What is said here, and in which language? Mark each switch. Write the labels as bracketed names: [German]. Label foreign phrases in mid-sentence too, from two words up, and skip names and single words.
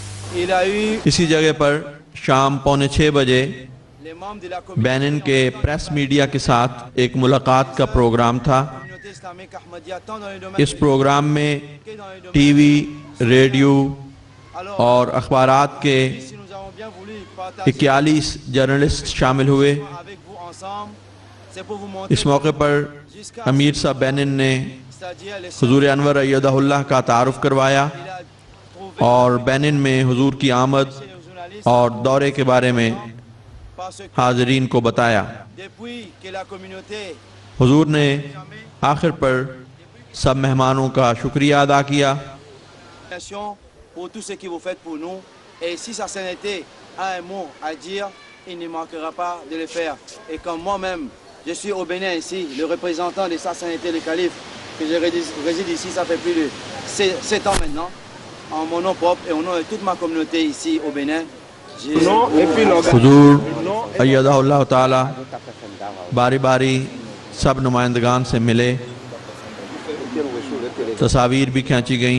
[French] il a eu [Urdu] اسی جگہ پر شام 5:45 بجے [French] les membres de la communauté [Urdu] بینن کے پریس میڈیا کے ساتھ ایک ملاقات کا پروگرام تھا. [French] islamique Ahmadiyya, tant dans les domaines [Urdu] اس پروگرام میں [French] que dans les domaines. [Urdu] ٹی وی، ریڈیو [French] Alors, [Urdu] اور اخبارات کے [French] si nous avons bien voulu partager [Urdu] 41 جرنلسٹ شامل ہوئے. [French] avec vous ensemble, c'est pour vous montrer [Urdu] اس موقع پر [French] jusqu'à [Urdu] امیر صاحب بینن نے [French] c'est-à-dire les [Urdu] حضور انور ایدہ اللہ کا تعارف کروایا [French] il a trouvé [Urdu] اور بینن میں حضور کی آمد [French] chez les journalistes [Urdu] اور دورے کے بارے میں [French] parce que [Urdu] حاضرین کو بتایا. [French] depuis que la communauté [Urdu] حضور نے آخر پر سب مہمانوں کا شکریہ ادا کیا. [French] pour tout ce que vous faites pour nous, et si sa sainteté a un mot à dire, il ne manquera pas de le faire. Et comme moi-même, je suis au Bénin ici, le représentant de sa sainteté, le calife, que je réside ici, ça fait plus de 7 ans maintenant, en mon nom propre et au nom de toute ma communauté ici au Bénin. [Urdu] حضور ایدہ اللہ تعالیٰ باری باری سب نمائندگان سے ملے، تصویر بھی کھینچی گئیں.